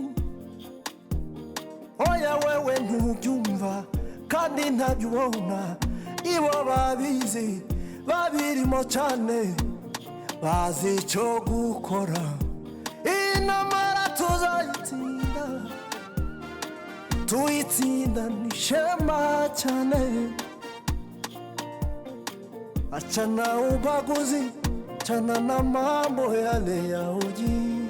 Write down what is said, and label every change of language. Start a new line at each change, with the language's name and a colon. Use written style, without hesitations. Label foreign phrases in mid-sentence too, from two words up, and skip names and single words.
Kinyarwanda: oya wewe ntubyumva kandi ntabyo ubona ibo babizi babirimo cyane bazi icyo gukora inamara tuzayitsinda tuyitsinda nishema cyane
Swahili: achana ubaguzi chana na mambo yale ya ujinga